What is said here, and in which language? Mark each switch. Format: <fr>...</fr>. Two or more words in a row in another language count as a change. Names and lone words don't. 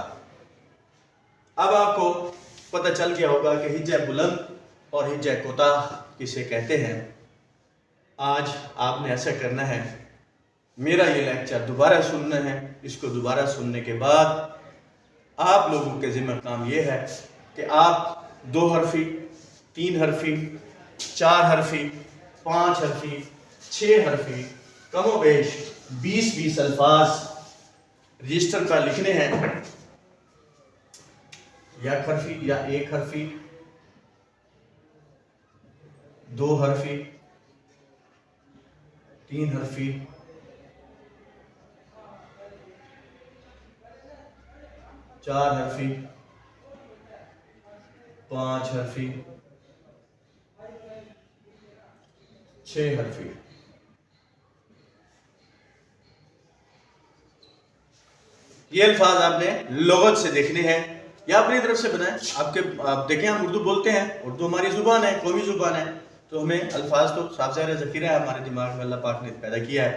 <ur>اب آپ کو پتہ چل گیا ہوگا کہ ہجہ بلند اور ہجہ کوتاہ کسے کہتے ہیں. آج آپ نے ایسا کرنا ہے، میرا یہ لیکچر دوبارہ سننا ہے. اس کو دوبارہ سننے کے بعد آپ لوگوں کے ذمہ کام یہ ہے کہ آپ 2 حرفی، 3 حرفی، 4 حرفی، 5 حرفی، 6 حرفی، کم و بیش 20 الفاظ رجسٹر پر لکھنے ہیں. یک حرفی یا 1 حرفی، 2 حرفی، 3 حرفی، 4 حرفی، 5 حرفی، 6 حرفی. یہ الفاظ آپ نے لغت سے دیکھنے ہیں یا اپنی طرف سے بنائیں. آپ دیکھیں، ہم اردو بولتے ہیں، اردو ہماری زبان ہے، قومی زبان ہے، تو ہمیں الفاظ تو صاف ظاہر ذخیرہ ہے ہمارے دماغ میں، اللہ پاک نے پیدا کیا ہے.</ur>